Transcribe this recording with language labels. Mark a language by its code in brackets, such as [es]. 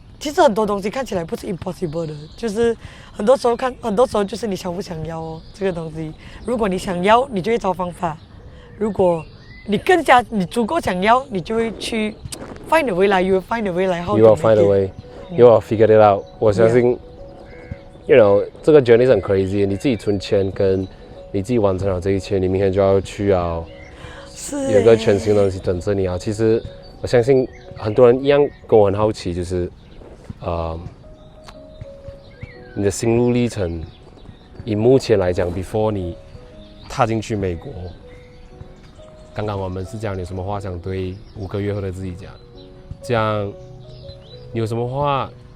[zh] 其實很多東西看起來不是 impossible 的，就是很多時候就是你想不想要哦，這個東西。如果你想要，你就會找方法；如果你足夠想要，你就會去 [en] find a way [zh] 來 ， [en] you will find a way [zh] 來。 [en] You will find a way. You will figure it out. [zh] 我相信 ，you know， 這個 journey 是很 crazy。你自己存錢，跟你自己完成了這一切，你明天就要去啊，有一個全新的東西等着你啊。其實我相信很多人一樣跟我很好奇，就是你的心路歷程，以目前來講 ，before 你踏進去美國，剛剛我們是講你有什麼話想對5個月後的自己講？這樣你有什麼話